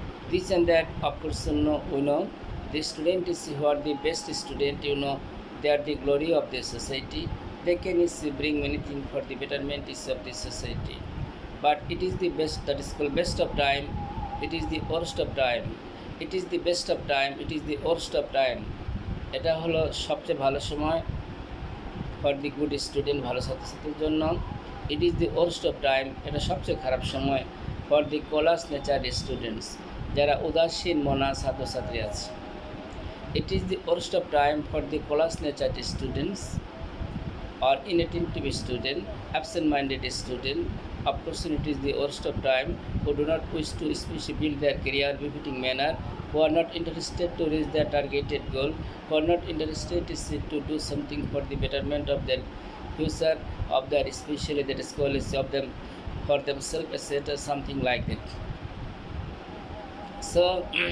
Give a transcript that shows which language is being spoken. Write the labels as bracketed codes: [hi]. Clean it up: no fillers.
[en] This and that, of course, we know. The student is who are the best student, they are the glory of the society. They can bring many things for the betterment of the society. But it is the best, that is called best of time. It is the worst of time. It is the best of time. It is the worst of time. [bn] এটা হলো সবচেয়ে ভালো সময় [en] for the good student, [bn] ভালো ছাত্রছাত্রীর জন্য। [en] it is the worst of time, [bn] এটা সবচেয়ে খারাপ সময় [en] for the callous nature students, [bn] যারা উদাসীন মনা ছাত্রছাত্রী আছে। [en] It is the worst of time for the colas nature students or inattentive student, absent-minded student. Of course, it is the worst of time who do not wish to especially build their career befitting manner, who are not interested to reach their targeted goal, who are not interested to do something for the betterment of their future, of their especially that is quality of them for themselves, etc. Something like that. So.